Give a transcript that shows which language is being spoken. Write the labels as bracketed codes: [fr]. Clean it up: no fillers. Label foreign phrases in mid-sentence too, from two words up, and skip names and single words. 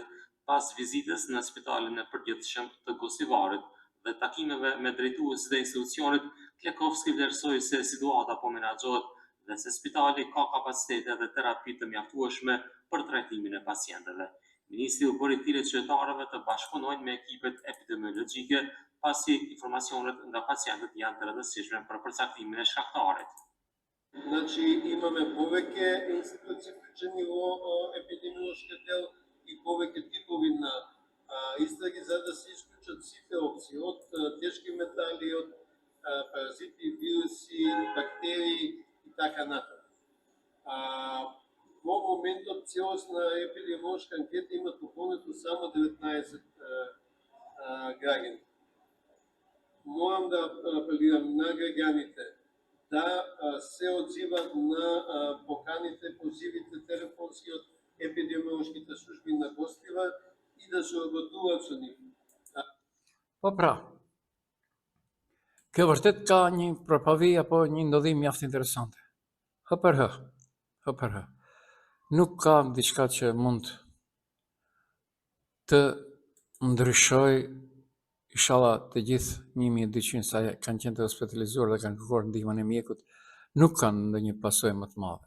[sq] Pas vizitës në spitalin e përgjithshëm të Gostivarit dhe takimeve me drejtuesit e institucionit, Klekovski vlerësoi se situata po menaxhohet dhe se spitali ka kapacitete dhe terapi të mjaftueshme për trajtimin e pacientëve. Ministri u bëri thirrje qytetarëve të bashkëpunojnë me ekipet epidemiologjike pasi informacionet nga pacientët janë të rëndësishme për përcaktimin e shkaktarit. [mk] Значи имаме повеќе институции вклучени во епидемиолошки дел и повеќе типови на истраги за да се исклучат сите опции од тешки метали, од паразити, вируси, бактерии и така натаму. Во моментот целосна епидемиолошка анкета има попълнето само 19 граѓани. Морам да апелирам на граѓаните да се одзиват на поканите, позивите телефонски од епидемиолошките служби на Гоствивар и да се работуваат со нив. [sq] Po pra, kjo vërtet ka një përpavi apo një ndodhim mjaft interesante. Hë për hë. Nuk ka diçka që mund të ndryshoj, inshallah të gjithë 1200 sa kanë qenë të hospitalizuar dhe kanë kërkuar ndihmën e mjekut, nuk kanë ndonjë pasojë më të madhe.